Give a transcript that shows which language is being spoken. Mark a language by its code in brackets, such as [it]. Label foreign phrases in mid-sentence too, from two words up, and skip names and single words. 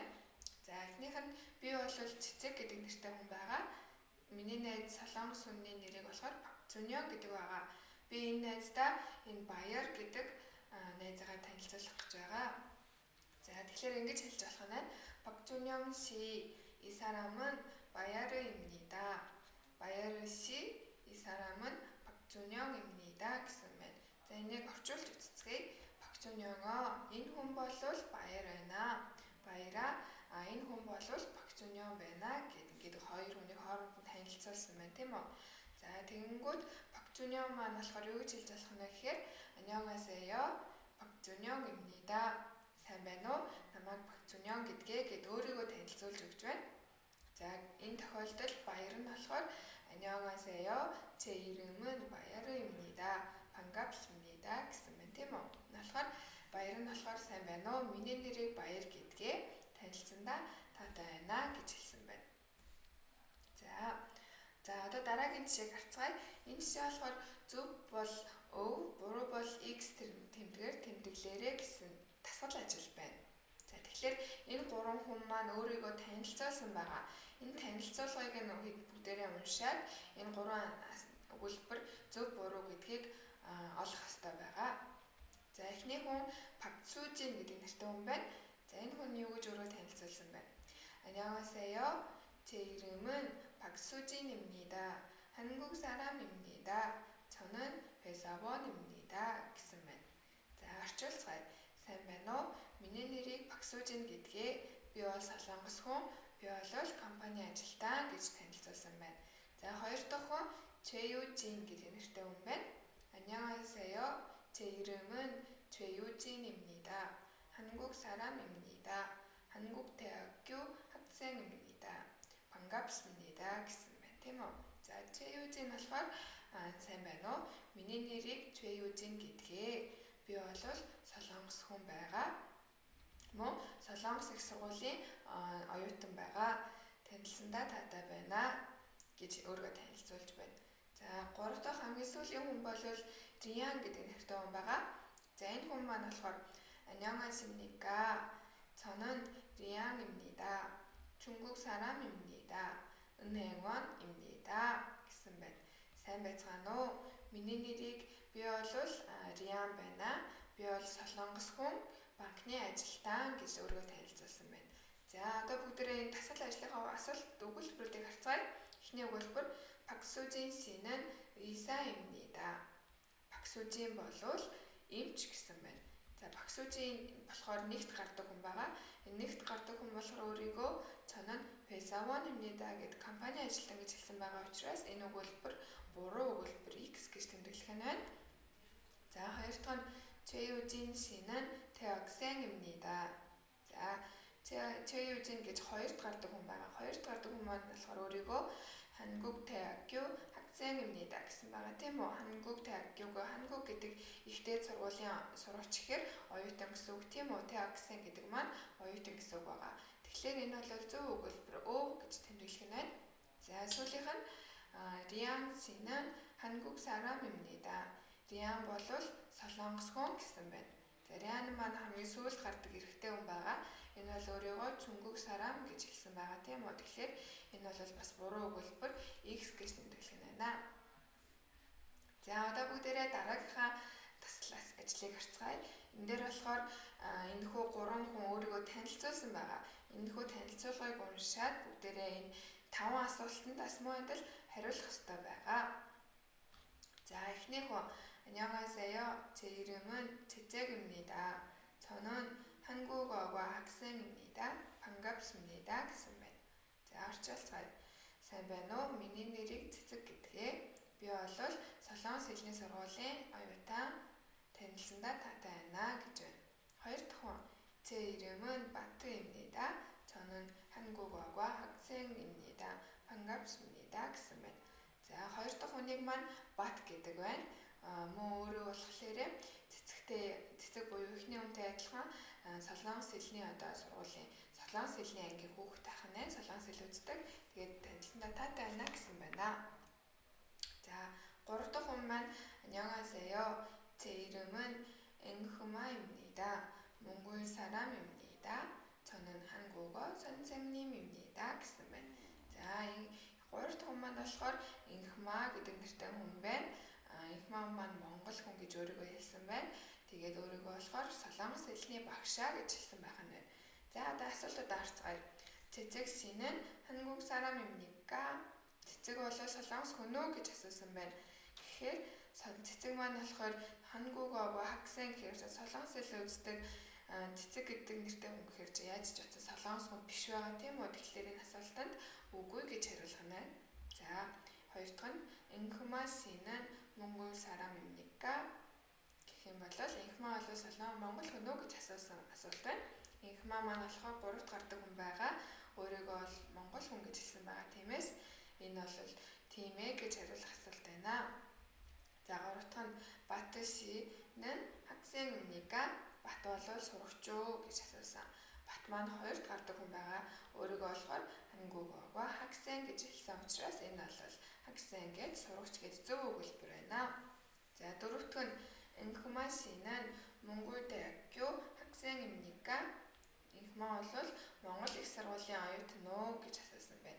[mn] За эхнийх нь би бол цэцэг гэдэг нэртэй хүн байгаа. Миний найз солонгос хүний нэрийг болохоор Зүнён гэдэг байгаа. Би энэ найздаа энэ баяр гэдэг найзаагаа танилцуулах гэж байгаа. За тэгэхээр ингэж хэлж болох нь Бакзүнён си [ko] 이 사람은 바야르입니다. 바야르 씨 이 사람은 박준영입니다 [mn] гэсэн байна. За энийг орчуулж үзцгээе. Бакзүнёнгоо энэ хүн бол баяр байна. Баяраа энэ хүн бол Бакзүнён байна гэдэг хоёр хүнийг хооронд нь танилцуулсан байна тийм үү? За тэгэнгүүт Бакзүнён маань болохоор юу гэж хэлж болох нь вэ гэхээр 안녕하세요. [ko] 박준영입니다. [mn] сайн байна уу? Намайг Бакзүнён гэдгээ гэд өөрийгөө танилцуулж өгч байна. За энэ тохиолдолд баяр нь болохоор 안녕하세요. [ko] 제 이름은 바야르입니다. [mn] 반갑습니다 гэсэн байна тийм үү? Тэгэхээр баяр нь болохоор сайн байна уу? Миний нэрийг баяр гэдгээ танилцсандаа таатай байна гэж дараагийн жишээг харцгаая. Энэ жишээ болохоор зөв бол өв, буруу бол x тэмдгээр тэмдэглээрэй гэсэн дасгал ажил байна. За тэгэхээр энэ гурван хүн маань өөрийгөө танилцуулсан байгаа. Энэ танилцуулгыг нь бүгдээрээ уншаад энэ гурван өгүүлбэр зөв буруу гэдгийг олох ёстой байгаа. За эхний хүн Пак Сужин гэдэг нэртэй хүн байна. За энэ хүн юу гэж өөрөө танилцуулсан байна? [ko] 안녕하세요. 제 이름은 박수진입니다. 한국 사람입니다. 저는 회사원입니다. [mn] гэсэн байна. За орчуулцгаая. Сайн байна уу? Миний нэрийг Паксужин гэдгээ. Би бол солонгос хүн. Би бол компани ажилтан гэж танилцуулсан байна. За хоёр дахь хүн 최유진 гэдэг нэртэй хүн байна. [ko] 안녕하세요. 제 이름은 최유진입니다. 한국 사람입니다. 한국대학교 학생입니다. 반갑습니다. [mn] гэсэн байна. Тийм үү? За 최유진 болохоор сайн байна уу? Миний нэрийг 최유진 гэдгээ. Би бол солонгос хүн байгаа. Мөн Солонгос их сургуулийн оюутан байгаа. Танилцсандаа таатай байна гэж өөрийгөө танилцуулж байна. За гурав дахь хамгийн сүүлийн хүн бол Риан гэдэг нэртэй хүн байгаа. За энэ хүн маань болохоор 안녕하십니까? [ko] 저는 리앙입니다. 중국 사람입니다. 은행원입니다. [mn] гэсэн байна. Сайн байцгаана уу? Миний нэрийг би бол Риан байна. Би бол солонгос хүн, банкны ажилтан гэж өөрийгөө танилцуулсан байна. За одоо бүгдээрээ энэ дасгал ажлынхаа асуулт өгүүлбэрүүдийг харцгаая. Эхний өгүүлбэр [ko] Паксужин 씨는 의사입니다. [mn] Паксужин болвол эмч гэсэн байна. За Паксужин болохоор нэгт гардаг хүн байгаа. Энэ нэгт гардаг хүн болохоор өөрийгөө [ko] 저는 회사원입니다 [mn] гэд компани ажилтан гэж хэлсэн байгаа учраас энэ өгүүлбэр буруу өгүүлбэр X гэж тэмдэглэх нь байна. За хоёр дахь нь 최유진 [ko] 씨는 대학생입니다. [mn] За 최유진 гэж хоёрт гардаг хүн байгаа. Хоёрт гардаг хүн маань болохоор өөрийгөө [ko] 한국대학교 학생입니다 [mn] гэсэн байгаа тийм үү? [ko] 한국대학교가 한국 [mn] гэдэг ихтэй сургуулийн сурагч гэхээр оюутан гэсэн үг тийм үү? 대학생 гэдэг маань оюутан гэсэн үг байгаа. Тэгэхээр энэ бол зөв өгүүлбэр Ö гэж тэмдэглэх нь байна. За сүүлийнх нь Риан [ko] 씨는 한국 사람입니다. [mn] Риан бол солонгос хүн гэсэн байна. За Риан маань хамгийн сүүлд гардаг эрэгтэй хүн байгаа. Энэ бол өөрийгөө [ko] 중국 사람 [mn] гэж хэлсэн байгаа тийм үү? Тэгэхээр энэ бол бас буруу өгүүлбэр X гэж тэмдэглэх нь байна. За одоо бүгдээрээ дараагийнхаа таслаас ажлыг харцгаая. Энэ дээр болохоор энэхүү гурван хүн өөрийгөө танилцуулсан байгаа. Энэхүү танилцуулгыг уншаад бүгдээрээ энэ 5 асуултанд асмуу адил хариулах ёстой байгаа. 자 эхний хүн 안녕하세요. [ko] 제 이름은 채잭입니다. 저는 한국어과 학생입니다. 반갑습니다. [mn] гэсэн байна. За орчуулцгаая. Сайн байна уу? Миний нэрийг Цэцэг гэдгээ. Би бол Солонгос хэлний сургуулийн оюутан. Танилцсандаа таатай байна гэж байна. Хоёр дахь хүн [ko] 제 이름은 바트입니다. 저는 한국어과 학생입니다. 반갑습니다. [mn] гэсэн байна. За хоёр дахь хүнийг маань Бат гэдэг байна. Мөн өөрөө болохоор цэцэг буюу эхний хүнтэй адилхан солонгос хэлний сургуулийн солонгос хэлний ангийн хүүхэд тахна байна. Солонгос хэл үздэг. Тэгээд танилцсандаа таатай байна гэсэн байна. За гурав дахь хүн маань 안녕하세요. [ko] 제 이름은 앵흐마입니다. 몽골 사람입니다. 저는 한국어 선생님입니다. [mn] гэсэн байна. За гурав дахь хүн маань болохоор 앵흐마 гэдэг нэртэй хүн байна. 앵흐마 маань монгол хүн гэж өөрийгөө хэлсэн байна. Тэгээд өөрийгөө болохоор солонгос хэлний багшаа гэж хэлсэн байх нь байна. За одоо асуултууд харцгаая. [ko] Цэцэг 씨는 한국 사람입니까? [mn] Цэцэг бол солонгос хүн үү гэж асуусан байна. Тэгэхээр цэцэг маань болохоор [ko] 한국어과 학생 [mn] гэхээр солонгос хэл үздэг цэцэг гэдэг нэртэй хүн гэхээр яаж ч утсан солонгос хүн биш байгаа тийм үү? Тэгэхээр энэ асуултанд үгүй гэж хариулах нь байна. За хоёр дахь нь 앵흐마 [ko] 씨는 몽골 사람입니까? [mn] гэх юм бол 앵흐마 бол солонгос монгол хүн үү гэж асуусан асуулт байна. 앵흐마 маань болохоор гуравт гардаг хүн байгаа. Өөрийгөө бол монгол хүн гэж хэлсэн байгаа. Тиймээс энэ бол тийм ээ гэж хариулах асуулт байна. За гурав дахь нь Бат [ko] 씨는 학생입니까? [mn] Бат бол сурагч юу гэж асуусан. Бат маань хоёрт гардаг хүн байгаа. Өөрийгөө болохоор [ko] 한국어과 학생 [mn] гэж хэлсэн учраас энэ бол 학생 гэж сурагч гэж зөв өгүүлбэр байна. За дөрөвдүг нь инхма [ko] 씨는 몽골대학교 학생입니까? [mn] Инхма бол Монгол их сургуулийн оюутан уу гэж асуусан байна.